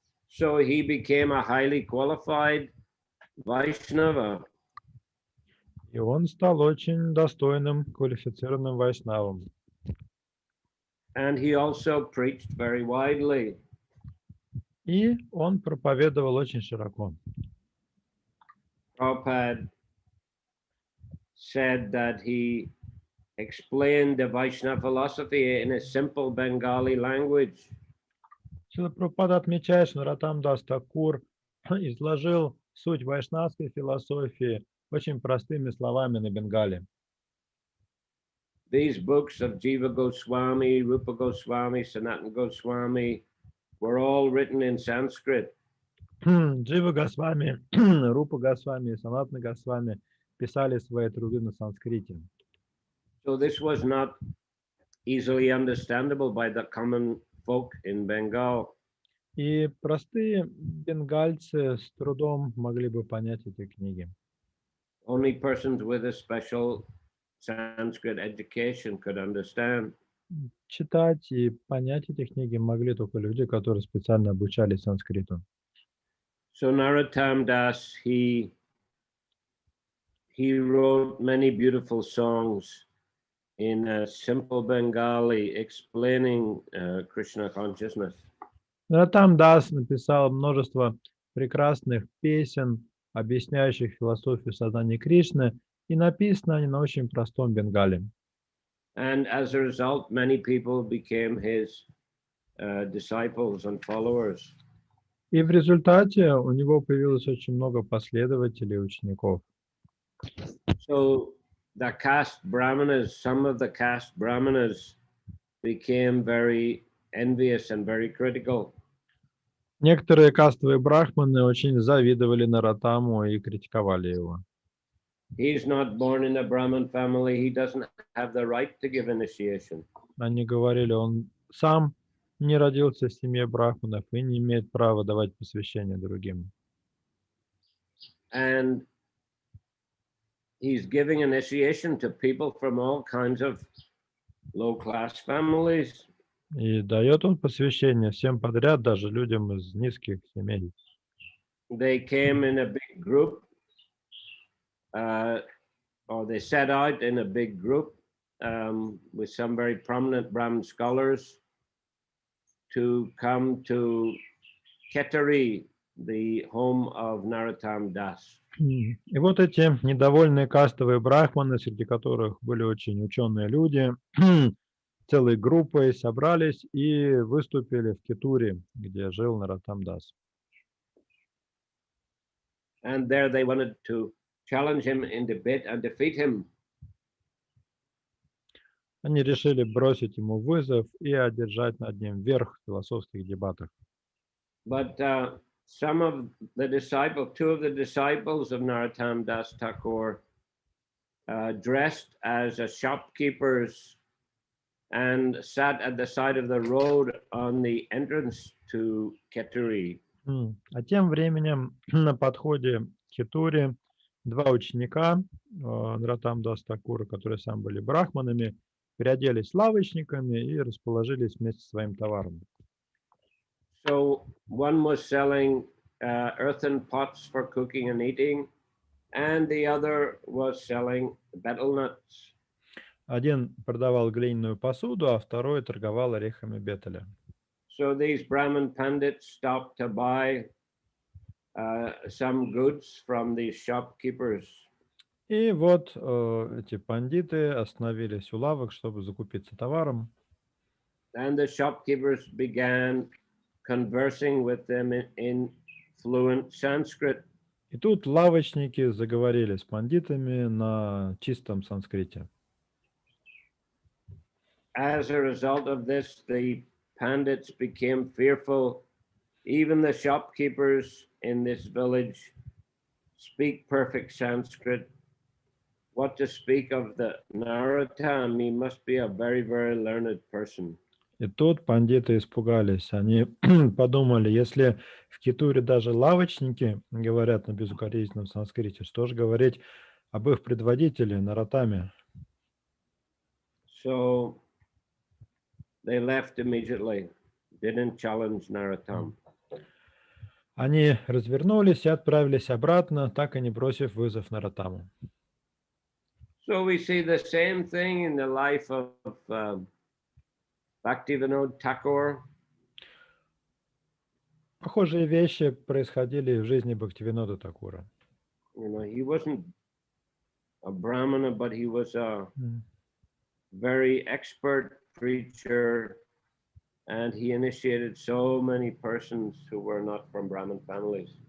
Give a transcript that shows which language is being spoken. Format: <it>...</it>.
<en>So he became a highly qualified Vaishnava.</en> <ru>И он стал очень достойным, квалифицированным вайшнавом.</ru> <en>And he also preached very widely.</en> <ru>И он проповедовал очень широко.</ru> <en>Prabhupada said that he explained the Vaishnava philosophy in a simple Bengali language.</en> <ru>Шрила Прабхупада отмечает, что Наротам Дас Такур изложил суть вайшнавской философии очень простыми словами на бенгале.</ru> <en>These books of Jiva Goswami, Rupa Goswami, Sanatana Goswami were all written in Sanskrit.</en> <ru>Джива Госвами, Рупа Госвами и Санатана Госвами писали свои труды на санскрите.</ru> <en>So this was not easily understandable by the common folk in Bengal.</en> <ru>И простые бенгальцы с трудом могли бы понять эти книги.</ru> <en>Only persons with a special Sanskrit education could understand.</en> <ru>Читать и понять эти книги могли только люди, которые специально обучались санскриту.</ru> <en>So Narottam Das, he wrote many beautiful songs in a simple Bengali explaining Krishna consciousness.</en> <ru>Наротам Дас написал множество прекрасных песен, объясняющих философию сознания Кришны, и написаны они на очень простом бенгале.</ru> <en>And as a result, many people became his disciples and followers.</en> <ru>И в результате у него появилось очень много последователей и учеников.</ru> <en>So the caste brahmanas, some of the caste brahmanas became very envious and very critical.</en> <ru>Некоторые кастовые брахманы очень завидовали Наратаму и критиковали его.</ru> <en>He's not born in a Brahmin family. He doesn't have the right to give initiation.</en> <ru>Они говорили, он сам не родился в семье брахманов и не имеет права давать посвящение другим.</ru> <en>And he's giving initiation to people from all kinds of low-class families.</en> <ru>И дает он посвящение всем подряд, даже людям из низких семей.</ru> <en>They came in a big group, or they set out in a big group with some very prominent Brahmin scholars to come to Ketari, the home of Narottam Das.</en> <ru>И вот эти недовольные кастовые брахманы, среди которых были очень ученые люди, целой группой собрались и выступили в Кетуре, где жил Нароттам Дас.</ru> <en>And there they wanted to challenge him in debate and defeat him.</en> <ru>Они решили бросить ему вызов и одержать над ним верх в философских дебатах.</ru> <en>But some of the disciples, two of the disciples of Narottam Das Thakur, dressed as shopkeepers and sat at the side of the road on the entrance to Keturi.</en> <ru>А тем временем на подходе к Кетуре два ученика Нароттам Дас Такура, которые сами были брахманами, переоделись лавочниками и расположились вместе со своим товаром.</ru> <en>So one was selling earthen pots for cooking and eating, and the other was selling betel nuts.</en> <ru>Один продавал глиняную посуду, а второй торговал орехами бетеля.</ru> <en>So these Brahmin pandits stopped to buy some goods from these shopkeepers.</en> <ru>И вот эти пандиты остановились у лавок, чтобы закупиться товаром.</ru> <en>And the shopkeepers began conversing with them in fluent Sanskrit.</en> <ru>И тут лавочники заговорили с пандитами на чистом санскрите.</ru> <en>As a result of this, the pandits became fearful. Even the shopkeepers in this village speak perfect Sanskrit. What to speak of the Narottam? He must be a very, very learned person.</en> <ru>И тут пандиты испугались. Они подумали, если в Кетуре даже лавочники говорят на безукоризненном санскрите, что же говорить об их предводителе Нароттаме?</ru> <en>So they left immediately, didn't challenge Narottam.</en> <ru>Они развернулись и отправились обратно, так и не бросив вызов Нароттаму.</ru> <en>So we see the same thing in the life of Bhaktivinoda Thakur.</en> <ru>Похожие вещи происходили в жизни Бхактивинода Такура.</ru> <en>You know, he wasn't a Brahmana, but he was a very expert preacher, and he initiated so many persons who were not from Brahmin families.</en>